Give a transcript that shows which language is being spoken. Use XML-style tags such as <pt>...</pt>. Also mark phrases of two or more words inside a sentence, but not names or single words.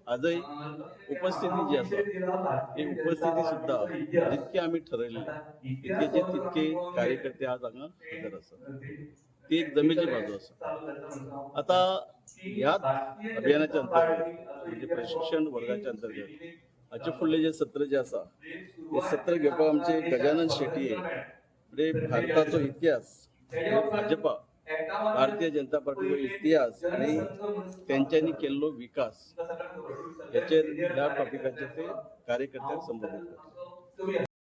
<kok>आजही उपस्थिती जी असा ही उपस्थिती सुद्धा जितके आम्ही ठरवले तितके कार्यकर्ते आज हांगा हजर असतात.</kok> <mr>ती एक जमेची बाजू असते. आता या अभियानाच्या अंतर्गत म्हणजे प्रशिक्षण वर्गाच्या अंतर्गत</mr> <kok>हाचे फुडले जे सत्र जे आसा ते सत्र घेवपाक आमचे गजानन शेट्टी म्हणजे भारताचो इतिहास भाजपा भारतीय जनता पार्टीचो इतिहास आणि त्यांच्यानी केल्लो विकास याचेर ह्या टॉपिकाचेर ते कार्यकर्त्यांक संबोधित करतात.</kok>